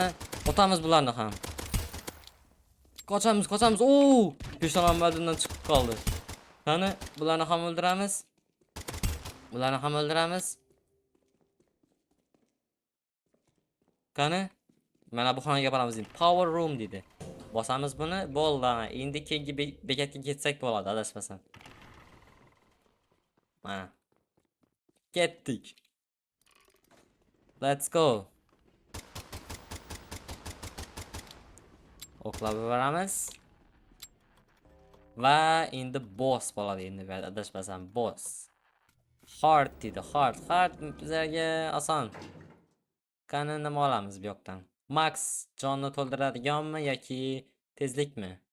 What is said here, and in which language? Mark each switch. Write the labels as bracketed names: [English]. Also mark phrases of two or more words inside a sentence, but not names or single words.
[Uzbek] Otamiz bularni ham. Qochamiz. Oo! Peshonam badindan chiqib qoldi. Qani bularni ham o'ldiramiz. Qani mana bu xonaga boramiz endi. [English] Power room [Uzbek] dedi. Bosamiz buni, bo'ldi. Endi keyingi bekatga ketsak bo'ladi, adashmasam. Mana. Ketdik. [English] Let's go. [Uzbek] Oqlab boramiz. Va endi boss bo'ladi endi, adashmasam boss. Hard dedi, hard bizlarga oson. Qani nima olamiz bu yoqdan? Max jonni to'ldiradiganmi yoki tezlikmi?